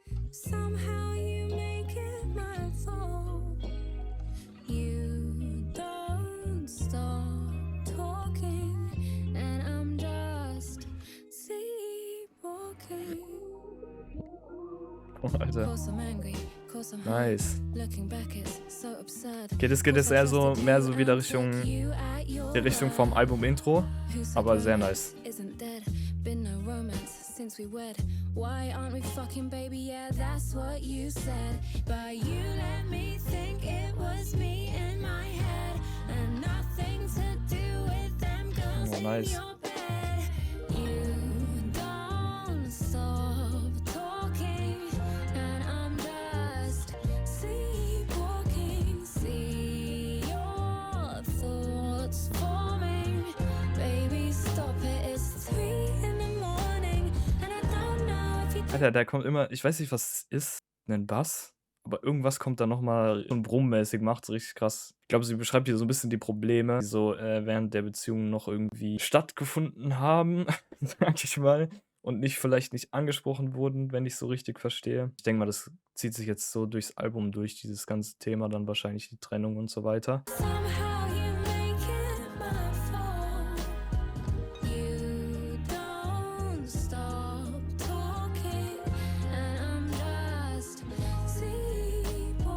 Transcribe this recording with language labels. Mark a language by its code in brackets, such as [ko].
[en] Somehow you make it my fault. You don't stop talking, and I'm just sleepwalking. [de] Oh, Alter. [en] Course I'm angry, course I'm hurt. Nice. Looking back is so absurd. [de] Okay, das geht jetzt eher so, mehr so wieder die Richtung vom Album-Intro, aber sehr nice. [en] Isn't dead, been no romance since we wed. Why aren't we fucking, baby? Yeah, that's what you said. But you let me think it was me in my head, and nothing to do with them girls Oh, nice. in your bed. You don't stop talking, and I'm just sleepwalking. See your thoughts forming. Baby, stop it, it's 3 in the morning, and I don't know if you [de] Alter, da kommt immer, ich weiß nicht, was es ist, ein Bass, aber irgendwas kommt da nochmal so brummmäßig, macht's richtig krass. Ich glaube, sie beschreibt hier so ein bisschen die Probleme, die so während der Beziehung noch irgendwie stattgefunden haben, sag ich mal, und vielleicht nicht angesprochen wurden, wenn ich so richtig verstehe. Ich denke mal, das zieht sich jetzt so durchs Album durch, dieses ganze Thema, dann wahrscheinlich die Trennung und so weiter. [en] somehow you make it my fault. You don't stop talking, and I'm just sleepwalking.